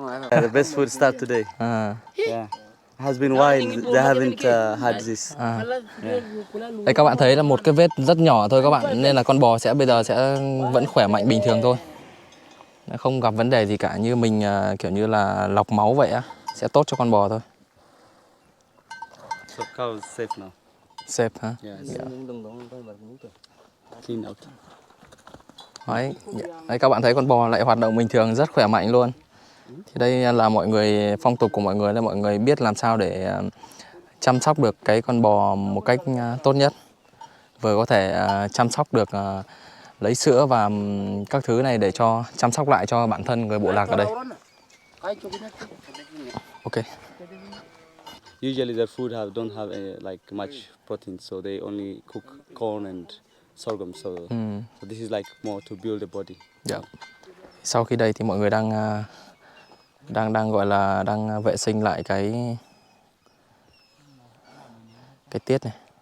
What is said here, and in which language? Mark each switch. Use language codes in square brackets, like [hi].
[en] The best food start today. Yeah. Has been while they haven't had this. [vi] Đây các bạn thấy là một cái vết rất nhỏ thôi các bạn, nên là con bò bây giờ sẽ vẫn khỏe mạnh bình thường thôi, không gặp vấn đề gì cả, như mình kiểu như là lọc máu vậy á, sẽ tốt cho con bò thôi. [en] So cow is safe now. [vi] Safe hả? [en] Yeah. Clean out. [vi] Đấy, các bạn thấy con bò lại hoạt động bình thường, rất khỏe mạnh luôn. Thì đây là mọi người, phong tục của mọi người là mọi người biết làm sao để chăm sóc được cái con bò một cách tốt nhất. Vừa có thể chăm sóc được lấy sữa và các thứ này để cho chăm sóc lại cho bản thân người bộ lạc ở đây. [en] Ok. Usually their food don't have like much protein, so they only cook corn and sorghum. So this is like more to build the body. Yeah. [vi] Sau khi đây thì mọi người đang gọi là đang vệ sinh lại cái tiết này.